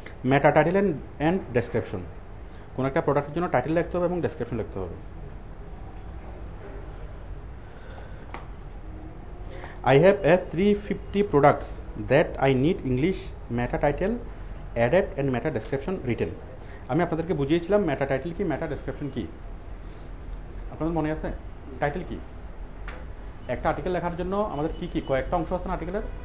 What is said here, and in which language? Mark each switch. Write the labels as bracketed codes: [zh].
[bn] Meta title and description. কোনো একটা প্রোডাক্টের জন্য টাইটেল লিখতে হবে এবং ডেসক্রিপশন লিখতে হবে। [en] I have 350 products that I need English meta title added and meta description written. [bn] আমি আপনাদেরকে বুঝিয়েছিলাম মেটা টাইটেল কি, মেটা ডেসক্রিপশন কি। আপনাদের মনে আছে টাইটেল কি? একটা আর্টিকেল লেখার জন্য আমাদের কি কি কয়েকটা অংশ আছে না আর্টিকেলের?